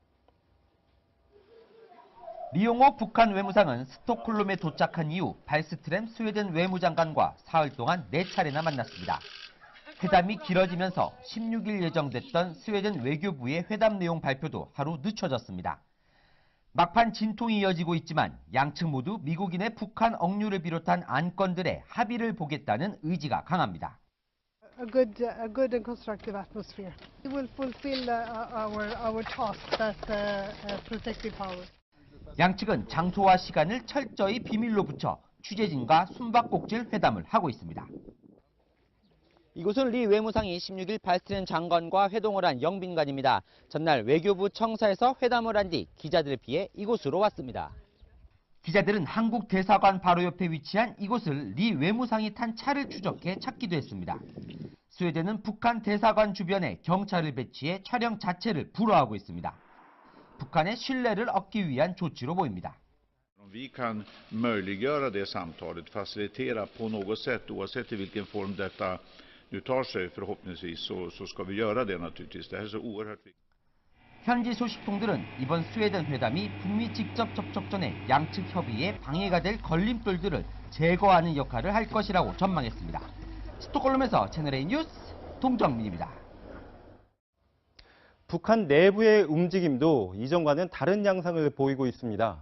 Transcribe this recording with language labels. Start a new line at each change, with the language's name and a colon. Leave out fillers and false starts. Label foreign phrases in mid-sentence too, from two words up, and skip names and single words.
Korean: 리용호 북한 외무상은 스톡홀름에 도착한 이후 발스트렘 스웨덴 외무장관과 사흘 동안 4차례나 만났습니다. 회담이 길어지면서 16일 예정됐던 스웨덴 외교부의 회담 내용 발표도 하루 늦춰졌습니다. 막판 진통이 이어지고 있지만 양측 모두 미국인의 북한 억류를 비롯한 안건들의 합의를 보겠다는 의지가 강합니다.
English: A good and constructive atmosphere. We will fulfill our task as protective power.
Korean: 양측은 장소와 시간을 철저히 비밀로 붙여 취재진과 숨바꼭질 회담을 하고 있습니다. 이곳은 리 외무상이 16일 발스틴 장관과 회동을 한 영빈관입니다. 전날 외교부 청사에서 회담을 한 뒤 기자들을 피해 이곳으로 왔습니다. 기자들은 한국 대사관 바로 옆에 위치한 이곳을 리 외무상이 탄 차를 추적해 찾기도 했습니다. 스웨덴은 북한 대사관 주변에 경찰을 배치해 촬영 자체를 불허하고 있습니다. 북한의 신뢰를 얻기 위한 조치로 보입니다.
Swedish: Vi kan möjliggöra det samtalet, facilitera på något sätt, oavsett i vilken form detta nu tar sig förhoppningsvis, så ska vi göra det naturligtvis. Det här är så oerhört viktigt.
Korean: 현지 소식통들은 이번 스웨덴 회담이 북미 직접 접촉 전에 양측 협의에 방해가 될 걸림돌들을 제거하는 역할을 할 것이라고 전망했습니다. 스톡홀름에서 채널A 뉴스 동정민입니다. 북한 내부의 움직임도 이전과는 다른 양상을 보이고 있습니다.